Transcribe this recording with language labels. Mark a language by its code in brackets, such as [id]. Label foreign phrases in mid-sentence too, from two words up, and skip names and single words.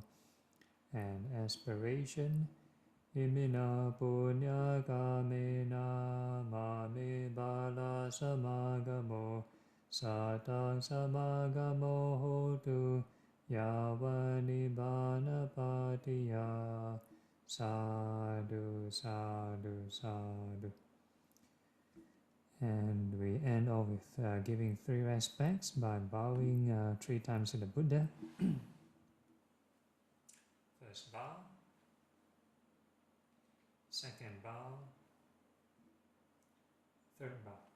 [en] And aspiration, [pi] imina punya kamena mame bala samagamo satang samagamo hotu yavani bana patiya sadhu sadhu sadhu. [en] And we end off with giving 3 respects by bowing 3 times to the Buddha. First bow, second bow, third bow.